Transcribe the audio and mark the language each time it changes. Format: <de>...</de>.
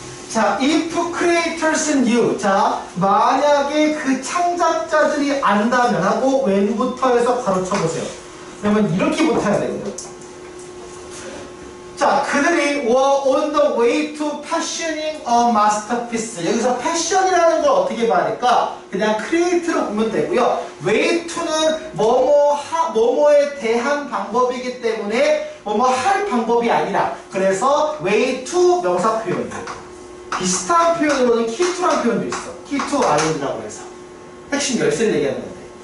<en>자, if creators knew.</en> <ko>자, 만약에 그 창작자들이 안다면 하고 when부터 해서 가로쳐 보세요. 그러면 이렇게부터 해야 되거든요. 자, 그들이</ko> <en>were on the way to fashioning a masterpiece.</en> <ko>여기서 fashion이라는 걸 어떻게 봐야 될까? 그냥 create로 보면 되고요. way to는 뭐뭐에 대한 방법이기 때문에 뭐뭐 할 방법이 아니라 그래서 way to 명사 표현이에요. 비슷한 표현으로는 key to라는 표현도 있어.</ko> <en>key to island</en> <ko>라고 해서 핵심 열쇠를 얘기하는 건데.</ko>